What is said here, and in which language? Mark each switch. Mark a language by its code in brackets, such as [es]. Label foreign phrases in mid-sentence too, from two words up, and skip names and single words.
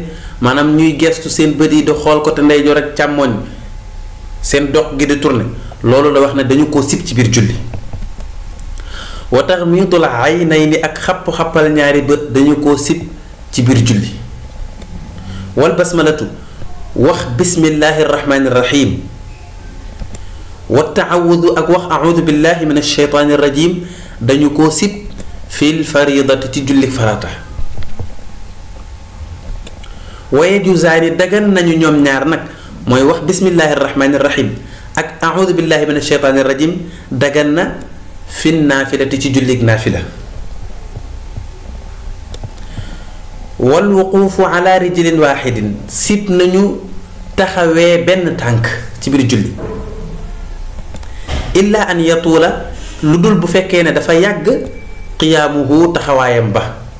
[wo] maanaam ñuy gestu seen bët yi di xool côté ndeyjoor ak càmmoñ seen doq gi di tourné loolu la wax ne dañu ko sib ci biir julli [ar] وتغميض العينين [wo] ak xapp-xappal ñaari bët dañu ko sib ci biir julli [ar] والبسملة [wo] wax [ar] بسم الله الرحمن الرحيم والتعوذ [wo] ak wax [ar] أعوذ بالله من الشيطان الرجيم [wo] dañu ko sib [ar] في الفريضة [wo] ci julli farata waye juzaani dagan nañu ñoom ñaar nag mooy wax [ar] بسم الله الرحمن الرحيم [wo] ak [ar] أعوذ بالله من الشيطان الرجيم [wo] dagan na [ar] في النافلة [wo] ci jullig naafila [ar] والوقوف على رجل واحدة [wo] sib nañu taxawee benn tànk ci biir julli [ar] إلا أن يطول [wo] lu dul bu fekkee ne dafa yàgg qiyaamuhu taxawaayam ba